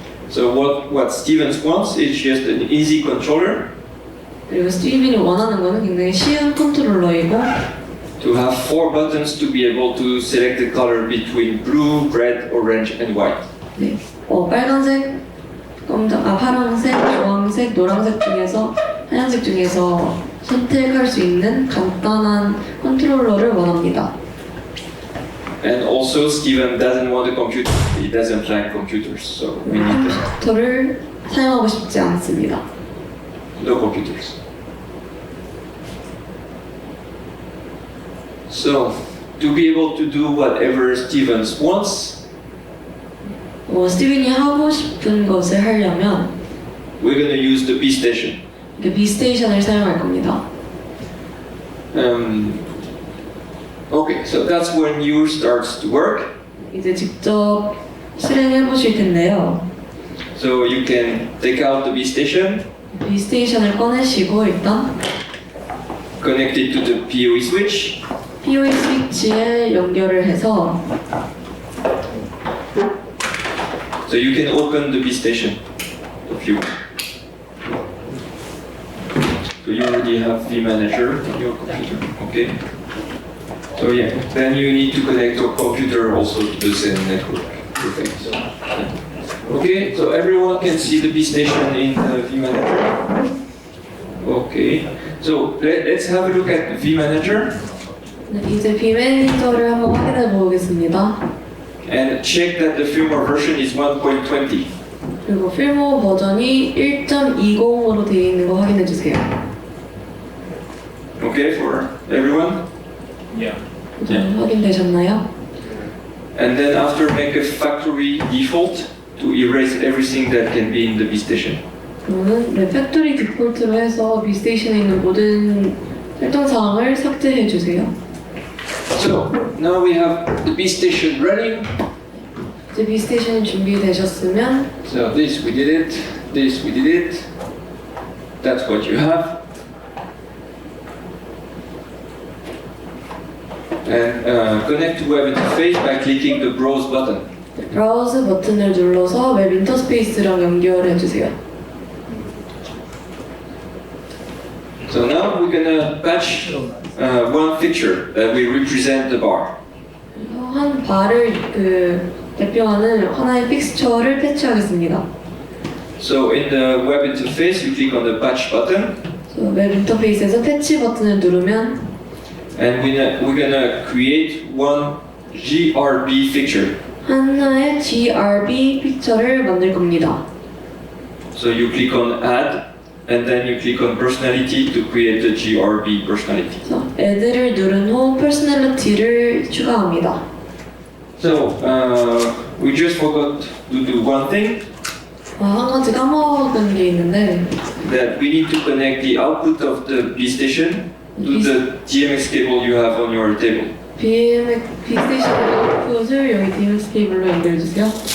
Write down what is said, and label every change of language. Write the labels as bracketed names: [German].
[English] So what Stevens wants is just an easy controller [Korean] 그리고 스티븐이 원하는 거는 굉장히 쉬운 컨트롤러이고 [English] to have 4 buttons to be able to select the color between blue, red, orange, and white. [Korean] 네, 빨간색, 파란색, 주황색, 노란색 중에서 하얀색 중에서 선택할 수 있는 간단한 컨트롤러를 원합니다. [English] And also Steven doesn't want a computer. He doesn't like computers, so we need [Korean] 컴퓨터를 사용하고 싶지 않습니다. [English] no computers. So to be able to do whatever Stevens wants, [Korean] 스티븐이 하고 싶은 것을 하려면 [English] we're gonna use the B-Station. [Korean] B-Station을 사용할 겁니다. [English] Okay, so that's when you starts to work. [Korean] 이제 직접 실행해 보실 텐데요. [English] So you can take out the B-Station, [Korean] B-Station을 꺼내시고 일단 [English] connect it to the PoE switch, [Korean] PoE 스위치에 연결을 해서 [English] so you can open the B-Station if you want. So you already have vManager on your computer, okay? So yeah, then you need to connect your computer also to the same network. Perfect. Okay, so everyone can see the B-Station in the vManager. Okay, so let's have a look at vManager. [Korean] 네, 이제 비매니저를 한번 확인해 보겠습니다. [English] and check that the firmware version is 1.20. [Korean] 그리고 필모 버전이 1.20으로 되어 있는 거 확인해 주세요. [English] Okay, for everyone? Yeah. [Korean] 확인되셨나요? [English] And then after make a factory default to erase everything that can be in the vStation. [Korean] 그러면 팩토리 디폴트로 해서 비스테이션에 있는 모든 설정 사항을 삭제해 주세요. [English] So now we have the vStation running. [Korean] 이제 비스테이션이 준비되셨으면 [English] So this we did it, this we did it. That's what you have. And connect to web interface by clicking the browse button. [Korean] 브라우즈 버튼을 눌러서 웹 인터스페이스랑 연결해 주세요. [English] So now we're gonna patch one feature that will represent the bar. [Korean] 한 바를 대표하는 하나의 픽스처를 패치하겠습니다. [English] So in the web interface, you click on the patch button, [Korean] 웹 인터페이스에서 패치 버튼을 누르면 [English] and we're gonna create one GRB feature. [Korean] 하나의 GRB 픽처를 만들 겁니다. [English] So you click on add, and then you click on personality to create the GRB personality. [Korean] 그래서 add를 누른 후 퍼스널리티를 추가합니다. [English] So we just forgot to do one thing, [Korean] 한 가지 까먹은 게 있는데 [English] that we need to connect the output of the vStation to the DMX cable you have on your table. [Korean] 비스테이션 아웃풋을 여기 DMX 케이블로 연결해주세요.